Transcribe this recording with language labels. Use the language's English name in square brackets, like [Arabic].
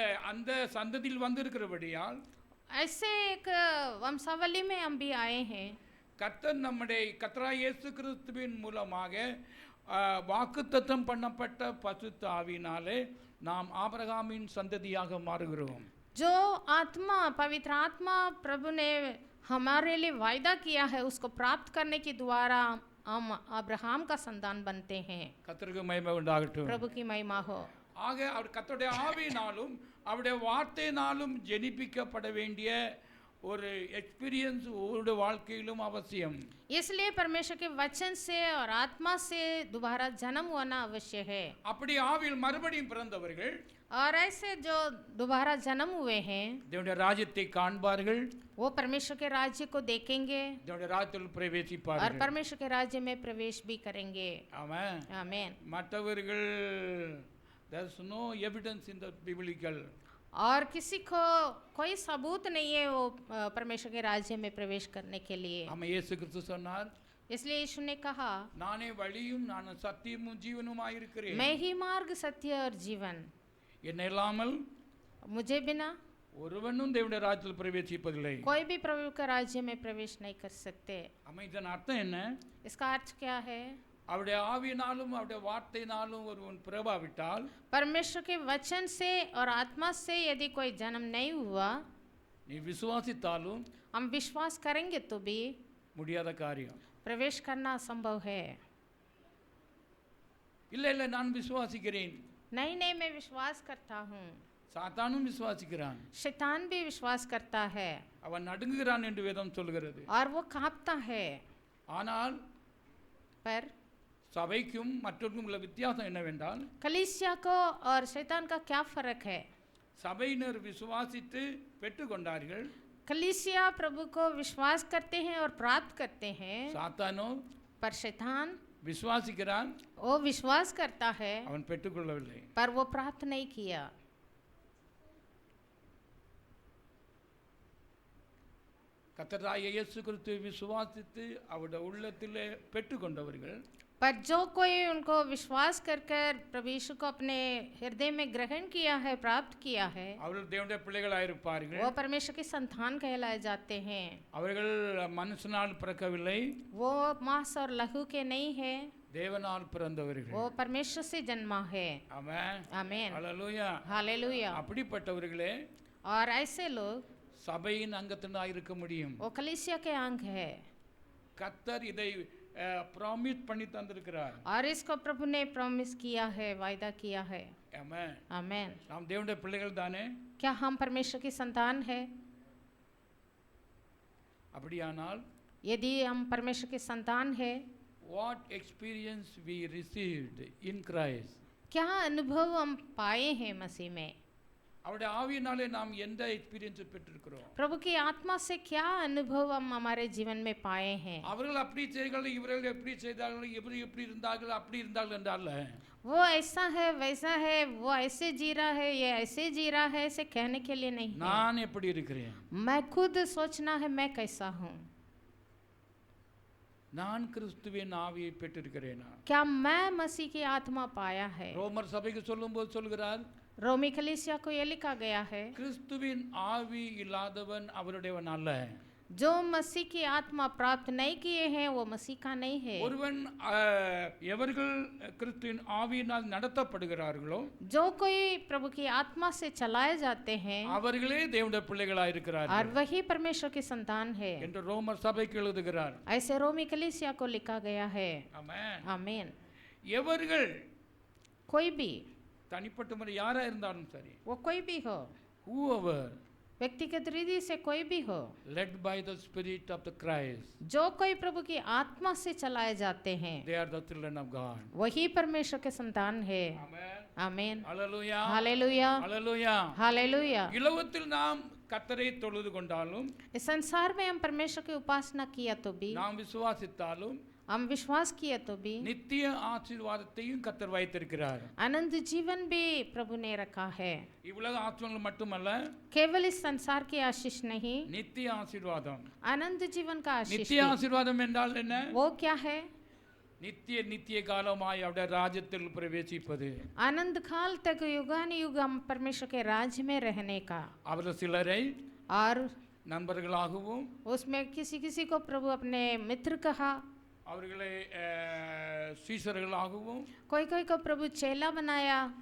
[Tamil] அந்த சந்ததியில் வந்திருக்கிறபடியால் [Hindi] ऐसे एक वंशावली में हम भी आए हैं। [Tamil] கர்த்தர் கர்த்தராகிய இயேசு கிறிஸ்துவின் மூலமாக வாக்குத்தத்தம் பண்ணப்பட்ட பசுத்த ஆவியினாலே நாம் ஆபிரகாமின் சந்ததியாக மாறுகிறோம். [Hindi] जो आत्मा पवित्र आत्मा प्रभु ने हमारे लिए वायदा किया है उसको प्राप्त करने के द्वारा हम अब्राहम का संतान बनते हैं। [Tamil] கர்த்தருக்கு மகிமை உண்டாகட்டும். [Hindi] प्रभु की महिमा हो। [Tamil] ஆக அவர் கர்த்தருடைய ஆவியினாலும் அவருடைய வார்த்தையினாலும் ஜெனிப்பிக்கப்பட வேண்டிய ஒரு எக்ஸ்பீரியன்ஸ் ஒவ்வொரு வாழ்க்கையிலும் அவசியம். [Hindi] इसलिए परमेश्वर के वचन से और आत्मा से दोबारा जन्म होना अवश्य है। [Tamil] அப்படி ஆவியில் மறுபடியும் பிறந்தவர்கள் [Hindi] और ऐसे जो दोबारा जन्म हुए हैं [Tamil] தேவனுடைய ராஜ்யத்தை காண்பார்கள், [Hindi] वो परमेश्वर के राज्य को देखेंगे [Tamil] தேவனுடைய ராஜ்யத்தில் [Hindi] और [Tamil] பிரவேசிப்பார்கள். [Hindi] परमेश्वर के राज्य में प्रवेश भी करेंगे। [Tamil] ஆமென். [Hindi] आमीन। [Tamil] மற்றவர்கள் [English] there is no evidence in the biblical. [Hindi] और किसी को कोई सबूत नहीं है वो परमेश्वर के राज्य में प्रवेश करने के लिए। [Tamil] ஆமா, இயேசு கிறிஸ்து சொன்னார், [Hindi] इसलिए यीशु ने कहा, [Tamil] நானே வழியும் நான் சத்தியமும் ஜீவனுமாய் இருக்கிறேன். [Hindi] मैं ही मार्ग सत्य और जीवन, [Tamil] என்னை இல்லாமல் [Hindi] मुझे बिना [Tamil] ஒருவனும் தேவனுடைய ராஜ்யத்தில் பிரவேசிப்பதில்லை. [Hindi] कोई भी प्रभु के राज्य में प्रवेश नहीं कर सकते। [Tamil] ஆமா, இதன் அர்த்தம் என்ன? [Hindi] इसका अर्थ क्या है? [Tamil] அவருடைய ஆவியினாலும் அவருடைய வார்த்தையினாலும் ஒருவன் பிறவாவிட்டால், [Hindi] परमेश्वर के वचन से और आत्मा से यदि कोई जन्म नहीं हुआ, [Tamil] நீ விசுவாசித்தாலும் [Hindi] हम विश्वास करेंगे तो भी [Tamil] முடியாத காரியம். [Hindi] प्रवेश करना असंभव है। [Tamil] இல்லை இல்லை, நான் விசுவாசிக்கிறேன். [Hindi] नहीं नहीं, मैं विश्वास करता हूँ। [Tamil] சாத்தானும் விசுவாசிக்கிறான், [Hindi] शैतान भी विश्वास करता है [Tamil] அவன் நடுங்குகிறான் என்று வேதம் சொல்கிறது. [Hindi] और वो कांपता है। [Tamil] ஆனால் [Hindi] पर [Tamil] சபைக்கும் மற்றவர்களுக்கும் உள்ள வித்தியாசம் என்னவென்றால், [Hindi] कलीसिया को और शैतान का क्या फर्क है? [Tamil] சபையினர் விசுவாசித்து பெற்றுக்கொண்டார்கள், [Hindi] कलीसिया प्रभु को विश्वास करते हैं और प्राप्त करते हैं, [Tamil] சாத்தானோ [Hindi] पर शैतान [Tamil] விசுவாசிக்கிறான், [Hindi] वो विश्वास करता है [Tamil] அவன் பெற்றுக்கொள்ளவில்லை. [Hindi] पर वो प्राप्त नहीं किया। [Tamil] கர்த்தராகிய இயேசு கிறிஸ்துவை விசுவாசித்து அவருடைய உள்ளத்திலே பெற்றுக்கொண்டவர்கள், [Hindi] पर जो कोई उनको विश्वास कर कर प्रभु यीशु को अपने हृदय में ग्रहण किया है, प्राप्त किया है, [Tamil] அவர்கள் தேவனுடைய பிள்ளைகளாயிருப்பார்கள். [Hindi] वो परमेश्वर के संतान कहलाए जाते हैं। [Tamil] அவர்கள் மனுஷனால் பிறக்கவில்லை, [Hindi] वो मांस और लहू के नहीं है, [Tamil] தேவனால் பிறந்தவர்கள். [Hindi] वो परमेश्वर से जन्मा है। [Tamil] ஆமென். [Hindi] आमीन। [Tamil] அல்லேலூயா. [Hindi] हालेलुया। [Tamil] அப்படிப்பட்டவர்களே [Hindi] और ऐसे लोग [Tamil] சபையின் அங்கத்தினராக இருக்க முடியும். [Hindi] वो कलीसिया के अंग है [Tamil] கர்த்தர் இதை ப்ராமிஸ் பண்ணி தந்திருக்கிறார். [Hindi] और इसको प्रभु ने प्रॉमिस किया है, वायदा किया है। [Tamil] ஆமென். [Hindi] आमीन। [Tamil] நாம் தேவனுடைய பிள்ளைகள் தானே? [Hindi] क्या हम परमेश्वर की संतान है? [Tamil] அப்படியானால் [Hindi] यदि हम परमेश्वर के संतान है, [English] what experience we received in Christ, [Hindi] क्या अनुभव हम पाए हैं मसीह में? [Tamil] அவருடைய ஆவியினாலே நாம் எந்த எக்ஸ்பீரியன்ஸ் பெற்றிருக்கிறோம்? [Hindi] प्रभु की आत्मा से क्या अनुभव हम हमारे जीवन में पाए हैं? [Tamil] அவர்கள் அப்படி செய்தார்கள், இவர்கள் எப்படி செய்தார்கள், இவர் எப்படி இருந்தார்கள், அப்படி இருந்தார்கள் என்றால் [Hindi] वो ऐसा है, वैसा है, वो ऐसे जी रहा है, ये ऐसे जी रहा है, ऐसे कहने के लिए नहीं है। [Tamil] நான் எப்படி இருக்கிறேன், [Hindi] मैं खुद सोचना है मैं कैसा हूँ। [Tamil] நான் கிறிஸ்துவின் ஆவியை பெற்றிருக்கிறேனா? [Hindi] क्या मैं मसीह की आत्मा पाया है? [Tamil] ரோமர் சபைக்கு சொல்லும்போது சொல்கிறார், [Hindi] रोमी कलीसिया को ये लिखा गया है, [Tamil] கிறிஸ்துவின் ஆவி இல்லாதவன் அவருடையவன் அல்ல. [Hindi] जो मसीह की आत्मा प्राप्त नहीं किए हैं वो मसीह का नहीं है। [Tamil] ஒருவன் எவர்கள் கிறிஸ்துவின் ஆவியினால் நடத்தப்படுகிறார்களோ, [Hindi] जो कोई प्रभु की आत्मा से चलाए जाते हैं [Tamil] அவர்களே தேவனுடைய பிள்ளைகளாய் இருக்கிறார்கள் [Hindi] और वही परमेश्वर की संतान है, [Tamil] என்று ரோமர் சபைக்கு எழுதுகிறார். [Hindi] ऐसे रोमी कलीसिया को लिखा गया है। [Tamil] ஆமென். [Hindi] आमीन। [Tamil] எவர்கள் [Hindi] कोई भी, [Tamil] தனிப்பட்ட முறை யாரா இருந்தாலும் சரி, [Hindi] वो कोई भी हो, [English] whoever [Hindi] व्यक्तिगत रीति से कोई भी हो, [English] led by the spirit of the Christ, [Hindi] जो कोई प्रभु की आत्मा से चलाए जाते हैं [English] they are the children of God. [Hindi] वही परमेश्वर के संतान है। [Tamil] ஆமென். [Hindi] आमीन। [Tamil] அல்லேலூயா. [Hindi] हालेलुया। [Tamil] அல்லேலூயா. [Hindi] हालेलुया। [Tamil] இலவத்தில் நாம் கர்த்தரை தொழுது கொண்டாலும், [Hindi] इस संसार में हम परमेश्वर की उपासना किया तो भी, [Tamil] நாம் விசுவாசித்தாலும் [Hindi] हम विश्वास किया तो भी, [Tamil] நித்திய ஆசீர்வாதத்தையும் கர்த்தர் வைத்திருக்கிறார். [Hindi] आनंद जीवन भी प्रभु ने रखा है। [Tamil] இவ்வுலக ஆசீர்வாதங்கள் மட்டுமல்ல, [Hindi] केवल इस संसार की आशीष नहीं, [Tamil] நித்திய ஆசீர்வாதம். [Hindi] आनंद जीवन का आशीष [Tamil] நித்திய [Hindi] भी। [Tamil] ஆசீர்வாதம் என்றால் என்ன? [Hindi] वो क्या है? [Tamil] நித்திய நித்திய காலமாய் அவருடைய ராஜ்யத்தில் பிரவேசிப்பது. [Hindi] आनंद काल तक युगान युग हम परमेश्वर के राज्य में रहने का। [Tamil] அவர் சிலரை [Hindi] और [Tamil] நண்பர்களாகவும், [Hindi] उसमें किसी किसी को प्रभु अपने मित्र कहा, [Tamil] அவர்களை சீசர்களாகவும், [Hindi] कोई कोई को प्रभु चेला बनाया,